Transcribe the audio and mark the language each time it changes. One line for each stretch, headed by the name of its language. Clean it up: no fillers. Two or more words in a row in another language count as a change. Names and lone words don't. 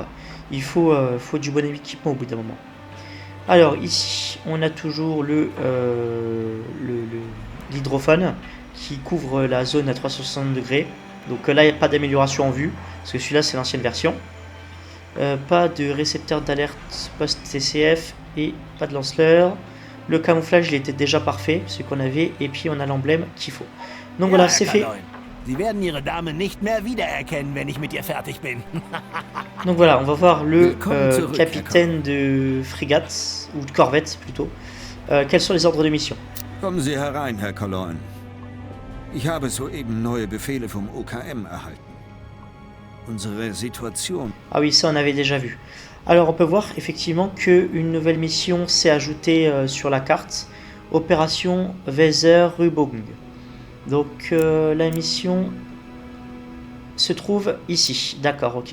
French: Il faut du bon équipement au bout d'un moment. Alors ici, on a toujours l'hydrophone qui couvre la zone à 360 degrés. Donc là, il n'y a pas d'amélioration en vue, parce que celui-là, c'est l'ancienne version. Pas de récepteur d'alerte post-TCF et pas de lance-leur. Le camouflage, il était déjà parfait, ce qu'on avait, et puis on a l'emblème qu'il faut. Donc voilà, c'est fait.
German: Sie werden Ihre Dame nicht mehr wiedererkennen, wenn ich mit ihr fertig bin.
French: Donc voilà, on va voir le capitaine de frégate, ou de corvette plutôt. Quels sont les ordres de mission?
German: Kommen Sie herein, Herr Kaloin. Ich habe soeben neue Befehle vom OKM erhalten. Unsere Situation...
French: Ah oui, ça on avait déjà vu. Alors on peut voir effectivement qu'une nouvelle mission s'est ajoutée sur la carte. Opération Weserübung. Donc la mission se trouve ici. D'accord, ok.